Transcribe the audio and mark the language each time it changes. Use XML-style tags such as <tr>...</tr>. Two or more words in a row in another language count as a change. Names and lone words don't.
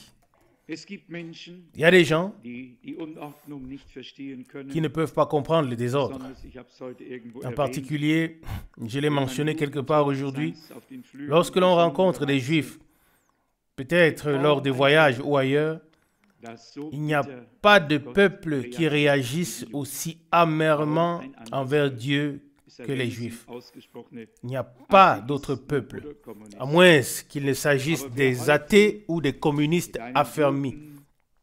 <de>Es gibt Menschen,</de> <fr>Il y a des gens</fr> <de>die die Unordnung nicht verstehen können.</de> <fr>qui ne peuvent pas comprendre le désordre.</fr> <de>Besonders, ich habe es heute irgendwo</de> <fr>En</fr> <de>erwähnt,</de> <fr>particulier, je l'ai mentionné quelque part aujourd'hui,</fr> <de>auf den Flügeln</de> <fr>lorsque l'on rencontre des des Juifs, peut-être lors des voyages ou ailleurs, il n'y a pas de peuple qui réagisse aussi amèrement envers Dieu que les Juifs. Il n'y a pas d'autre peuple, à moins qu'il ne s'agisse des athées ou des communistes affermis.</fr>